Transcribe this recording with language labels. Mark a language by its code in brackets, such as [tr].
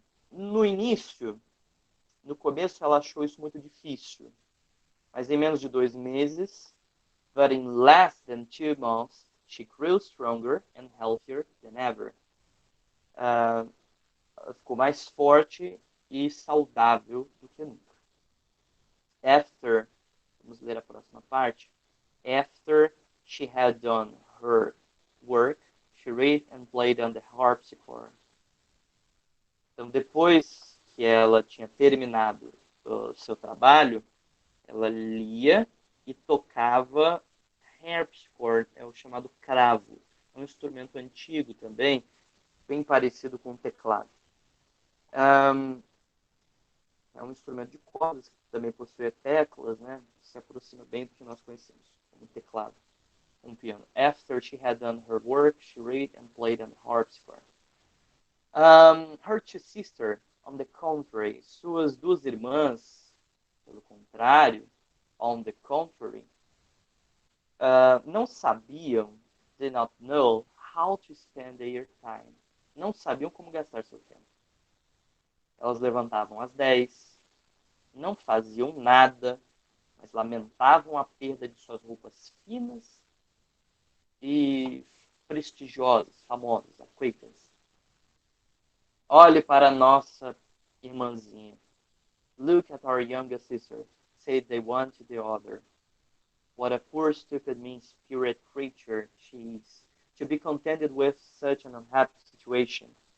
[pt] No início, no começo, ela achou isso muito difícil. Mas em menos de 2 meses, [en] but in less than 2 months, she grew stronger and healthier than ever. [pt] Ela ficou mais forte e saudável do que nunca. After, vamos ler a próxima parte. [en] After she had done her work, she read and played on the harpsichord. [pt] Então, depois que ela tinha terminado o seu trabalho, ela lia e tocava harpsichord, é o chamado cravo. É um instrumento antigo também, bem parecido com o teclado. É um instrumento de cordas que também possui teclas, né? Se aproxima bem do que nós conhecemos, como teclado, um piano. [en] After she had done her work, she read and played on the harpsichord. Her two sisters, on the contrary, [pt] suas duas irmãs, pelo contrário, [en] on the contrary, [pt] não sabiam, [en] did not know how to spend their time. [pt] Não sabiam como gastar seu tempo. Elas levantavam às 10, não faziam nada, mas lamentavam a perda de suas roupas finas e prestigiosas, famosas, acquaintance. Olhe para a nossa irmãzinha. [en] Look at our youngest sister, said they one to the other. What a poor, stupid, mean-spirited creature she is, to be contented with such an unhappy situation.